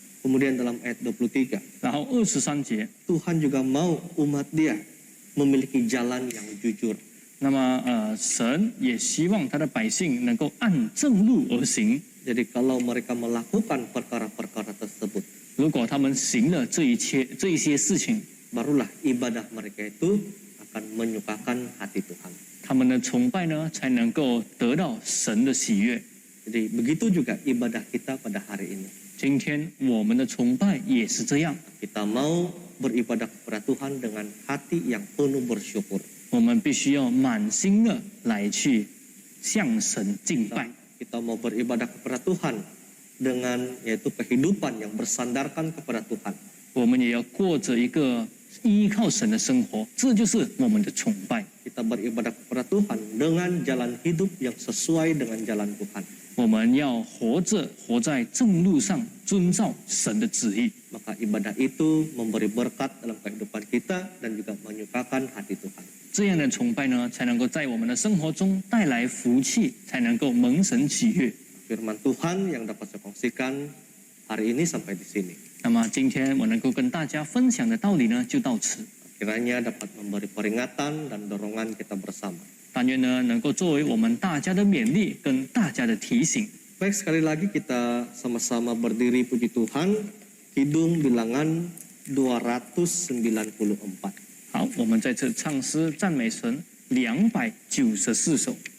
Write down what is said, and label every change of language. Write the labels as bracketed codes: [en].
[ms] Kemudian dalam ayat 23, [zh] 然后23节， [ms] Tuhan juga mau umat dia memiliki jalan yang jujur. [zh] 那么神也希望他的百姓能够按正路而行。 [ms] Jadi kalau mereka melakukan perkara-perkara tersebut, [zh] 如果他们行了这一些事情， [ms] barulah ibadah mereka itu akan menyukakan hati Tuhan. [zh] 他们的崇拜呢才能够得到神的喜悦。 [ms] Jadi begitu juga ibadah kita pada hari ini. [zh] 今天我们的崇拜也是这样， [ms] Kita mau beribadah kepada Tuhan dengan hati yang penuh bersyukur. [zh] 我们必须要满心的来去向神敬拜。 [ms] Kita mau beribadah kepada Tuhan dengan yaitu kehidupan yang bersandarkan kepada Tuhan. [zh] 我们也要过着一个依靠神的生活，这就是我们的崇拜。 [ms] Kita beribadah kepada Tuhan dengan jalan hidup yang sesuai dengan jalan Tuhan. [zh] 我们要活在正路上，遵照神的旨意。 [ms] Maka ibadah itu memberi berkat dalam kehidupan kita dan juga menyukakan hati Tuhan. [zh] 这样的崇拜呢，才能够在我们的生活中带来福气，才能够蒙神喜悦。 [ms] Firman Tuhan yang dapat saya kongsikan hari ini sampai di sini. [zh] 那么今天我能够跟大家分享的道理呢，就到此。 [ms] Kiranya dapat memberi peringatan dan dorongan kita bersama. [zh] 但愿呢，能够作为我们大家的勉励跟大家的提醒。 [ms] Baik, sekali lagi kita sama-sama berdiri puji Tuhan. Kidung bilangan 294. [zh] 好，我们在这唱诗赞美神294首